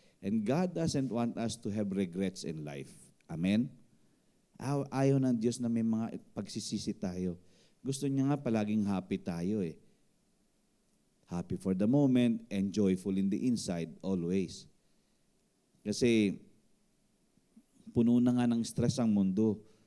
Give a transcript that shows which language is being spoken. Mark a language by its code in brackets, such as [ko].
[en] And God doesn't want us to have regrets in life. Amen? [tl] Ayaw ng Diyos na may mga pagsisisi tayo. Gusto niya nga palaging happy tayo eh. [en] Happy for the moment and joyful in the inside always. [tl] Kasi puno na nga ng stress ang mundo.